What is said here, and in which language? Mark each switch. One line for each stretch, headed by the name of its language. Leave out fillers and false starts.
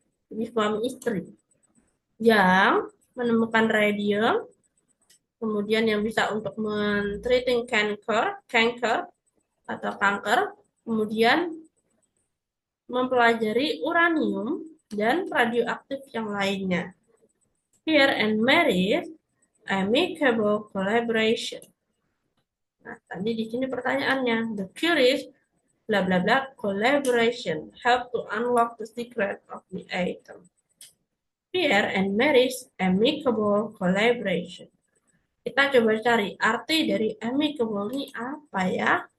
Indonesian: Ini suami istri yang menemukan radium, kemudian yang bisa untuk men-treating kanker atau kanker, kemudian mempelajari uranium dan radioaktif yang lainnya.
English: Pierre and Mary's amicable collaboration.
Indonesian: Nah, tadi di sini pertanyaannya,
English: the curious bla bla bla collaboration help to unlock the secret of the atom. Pierre and Mary's amicable collaboration.
Indonesian: Kita coba cari arti dari amicable ini apa ya?